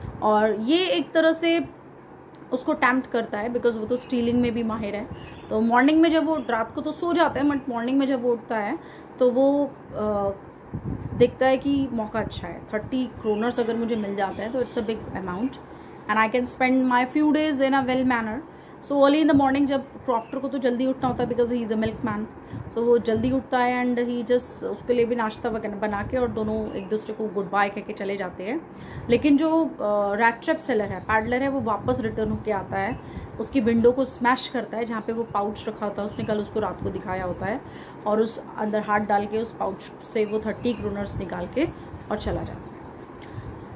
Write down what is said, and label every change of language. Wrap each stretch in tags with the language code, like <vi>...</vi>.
<hi>और ये एक तरह से उसको टैम्प्ट करता है बिकॉज वो तो स्टीलिंग में भी माहिर है. तो मॉर्निंग में जब वो, रात को तो सो जाता है बट मॉर्निंग में जब वो उठता है तो वो देखता है कि मौका अच्छा है. 30 क्रोनर्स अगर मुझे मिल जाता है तो</hi> <en>It's a big amount and I can spend my few days in a well manner. So early in the morning</en> <hi>जब क्रॉफ्टर को तो जल्दी उठना होता है</hi> <en>because he is a milkman.</en> <hi>So वो जल्दी उठता है</hi> <en>and he just</en> <hi>उसके लिए भी नाश्ता बना के और दोनों एक दूसरे को गुड बाय कह के चले जाते हैं. लेकिन जो रैट ट्रैप सेलर है, पैडलर है, वो वापस रिटर्न होके आता है. उसकी विंडो को स्मैश करता है जहाँ पे वो पाउच रखा होता है, उसने कल उसको रात को दिखाया होता है, और उस अंदर हाथ डाल के उस पाउच से वो 30 क्रोनर्स निकाल के और चला जाता है.</hi>